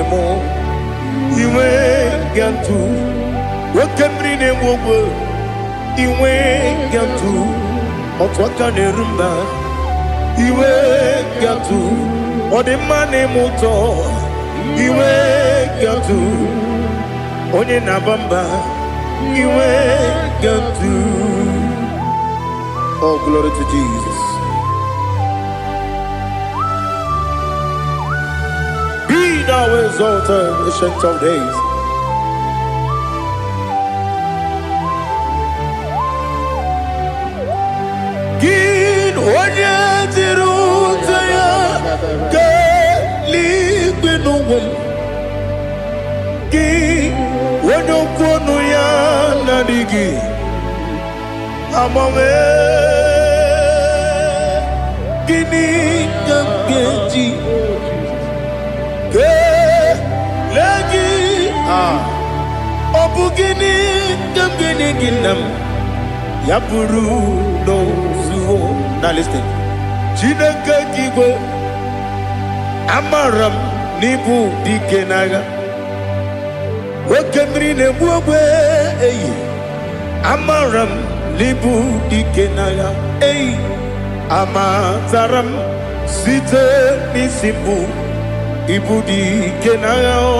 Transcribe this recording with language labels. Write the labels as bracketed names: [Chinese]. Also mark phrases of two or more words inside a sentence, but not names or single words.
[Igbo] m iwe ga-atụ nwoke mmiri na-enwe ogwe iwe ga-atụ otu aka na-eru mba iwe ga-atụ ọ dị mma na-eme ụtọ iwe ga-atụ onye na-aba mba iwe ga-atụ. [English] Oh, glory to Jesus. Be thou exalted, ancient of days. [Igbo] Onye jiri ụzọ ya ga-eluigwe n'ụwa gị onye okwu ọnụ ya na-adịghị agbanwe gịnị ka m ga-eji kelee gị ọ bụ gịnị ka m ga-enye gị nna m ya bụrụ n'ozuo. [English] Now listen. [Igbo] Chineke kigwe amara m n'ibu dike n'agha nwoke mmiri na-egbu ogwe eyi amara m n'ibu dike n'agha eyi amatara m site n'isi mbụ ibu dike n'agha